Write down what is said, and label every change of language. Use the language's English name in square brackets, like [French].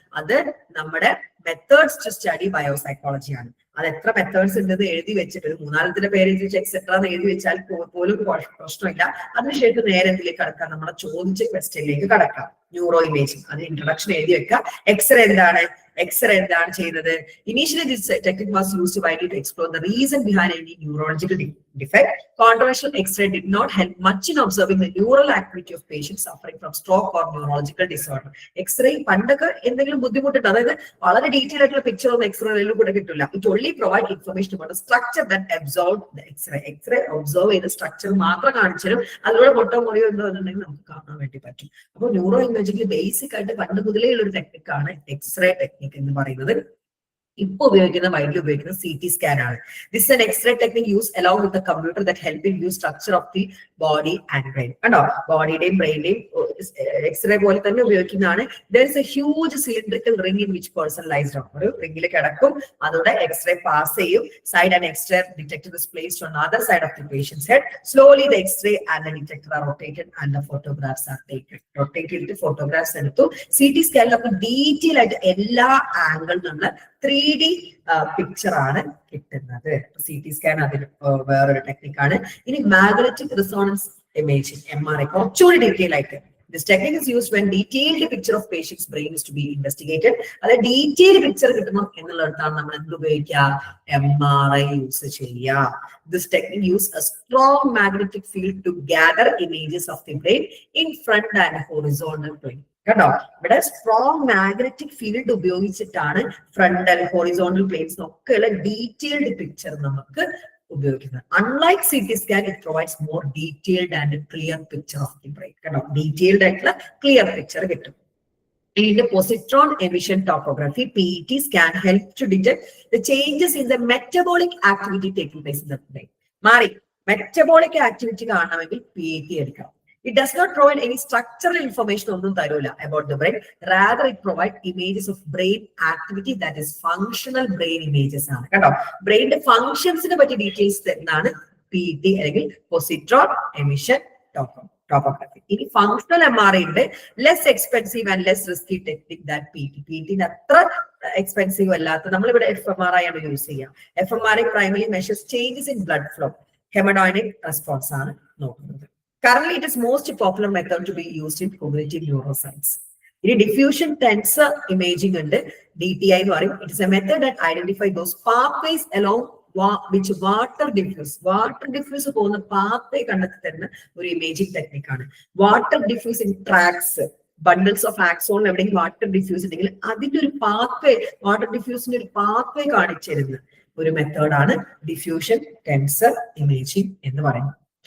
[Malayalam] അത് നമ്മുടെ methods to study ബയോസൈക്കോളജിയാണ്. അത് എത്ര മെത്തേഡ്സ് ഉണ്ടെന്ന് എഴുതി വെച്ചിട്ട് ഒരു 3-4 പേര് എക്സെട്ര എന്ന് എഴുതി വെച്ചാൽ പോലും പ്രശ്നമില്ല. അതിനുശേഷം നേരെ എന്തിലേക്ക് കടക്കാം? നമ്മളെ ചോദിച്ച ക്വസ്റ്റ്യനിലേക്ക് കടക്കാം. ന്യൂറോ ഇമേജിംഗ്, അത് ഇൻട്രൊഡക്ഷൻ എഴുതി വെക്കാം. എക്സ്റേ എന്താണ് ചെയ്യുന്നത്? [English] Initially, this technique was used widely to explore the reason behind any neurological defect. Controversial X-ray did not help much in observing the neural activity of patients suffering from stroke or neurological disorder. [Malayalam] X-ray പണ്ടൊക്കെ എന്തെങ്കിലും ബുദ്ധിമുട്ടുണ്ട്, അതായത് വളരെ detail ആയിട്ടുള്ള picture ഒന്നും എക്സ്റേയിലും കൂടെ കിട്ടില്ല. [English] It only provide information about the structure that absorbed the X-ray. [Malayalam] X-ray observe ചെയ്ത സ്ട്രക്ചർ മാത്രം കാണിച്ചാലും അതിലൂടെ പൊട്ടോ മുറിയോ ഉണ്ടോ എന്നുണ്ടെങ്കിൽ നമുക്ക് കാണാൻ വേണ്ടി പറ്റും. അപ്പോൾ ന്യൂറോ ഇമേജിംഗ് ബേസിക് ആയിട്ട് പണ്ട് മുതലേ ഉള്ള ഒരു ടെക്നിക്കാണ് എക്സ്റേ ടെക്നിക് എന്ന് പറയുന്നത്. ഇപ്പൊ ഉപയോഗിക്കുന്ന വൈദ്യുതി ഉപയോഗിക്കുന്ന CT സ്കാൻ ആണ്. [English] This an X ray technique use along with the computer that help in view structure of the body and brain. [Malayalam] കണ്ടോ, ബോഡിയുടെയും ബ്രെയിനിന്റെയും എക്സ്റേ പോലെ തന്നെ ഉപയോഗിക്കുന്നതാണ്. [English] There is a huge cylindrical ring in which person lies down. [Malayalam] ഒരു റിംഗിൽ കിടക്കും, അതോടെ x-ray pass ചെയ്യും. [English] Side and X ray detector is placed on other side of the patient's head. Slowly the X ray and the detector are rotated and the photographs are taken. [Malayalam] Rotate ചെയ്തിട്ട് photographs എടുത്തു. CT സ്കാനിൽ നമുക്ക് detail ആയിട്ട് എല്ലാ ആംഗിളിൽ നിന്ന് 3D picture ആണ് കിട്ടുന്നത്. CT scan അതിന് വേറൊരു ടെക്നിക്കാണ്. ഇനി മാഗ്നറ്റിക് റിസോണൻസ് ഇമേജിംഗ് MRI കുറച്ചുകൂടി ഡീറ്റെയിൽ ആയിട്ട്. [English] This technique is used when detailed picture of patient's brain is to be investigated. [Malayalam] അതായത് ഡീറ്റെയിൽ പിക്ചർ കിട്ടണം എന്നുള്ളിടത്താണ് നമ്മൾ എന്ത് ഉപയോഗിക്കുക? MRI യൂസ് ചെയ്യുക. [English] This technique uses a strong magnetic field to gather images of the brain in front and horizontal plane. [Malayalam] കേട്ടോ, ഇവിടെ strong magnetic field ഉപയോഗിച്ചിട്ടാണ് frontal horizontal planes ഒക്കെയുള്ള ഡീറ്റെയിൽഡ് പിക്ചർ നമുക്ക് ഉപയോഗിക്കുന്നത്. [English] Unlike CT scan, it provides more detailed and clear picture of the brain. [Malayalam] കേട്ടോ, detailed ആയിട്ടുള്ള clear picture കിട്ടും. [English] In the positron emission topography, PET scan help to detect the changes in the metabolic activity taking place in the brain. [Malayalam] മാറി metabolic activity കാണണമെങ്കിൽ PET എടുക്കാം. [English] It does not provide any structural information [Malayalam] ഒന്നും തരൂല [English] about the brain. Rather, it provides images of brain activity, that is functional brain images ആണ്. [Malayalam] കേട്ടോ, ബ്രെയിനിന്റെ ഫങ്ഷൻസിനെ പറ്റി details തരുന്നതാണ് PET അല്ലെങ്കിൽ positron emission topography. ഇനി ഫങ്ഷണൽ MRI ഉണ്ട്. [English] Less expensive and less risky technique that PET. [Malayalam] PET അത്ര expensive അല്ലാത്ത നമ്മളിവിടെ FMRI ആണ് യൂസ് ചെയ്യുക. [English] FMRI primarily measures changes in blood flow. [Malayalam] Hemodynamic response ആണ് നോക്കുന്നത്. [English] Currently, it is most popular method to be used in cognitive neuroscience. In diffusion tensor imaging and DTI, it is a method that identifies those pathways along which water diffuse [Malayalam] പോകുന്ന path കണ്ടെത്തി തരുന്ന ഒരു imaging ടെക്നിക്കാണ്. Water diffusing tracks, bundles of axon എവിടെയെങ്കിലും water diffuse ഉണ്ടെങ്കിൽ അതിന്റെ ഒരു pathway, water ഡിഫ്യൂസിന്റെ ഒരു pathway കാണിച്ചു തരുന്ന ഒരു മെത്തേഡാണ് ഡിഫ്യൂഷൻ ടെൻസർ ഇമേജിംഗ് എന്ന് പറയുന്നത്.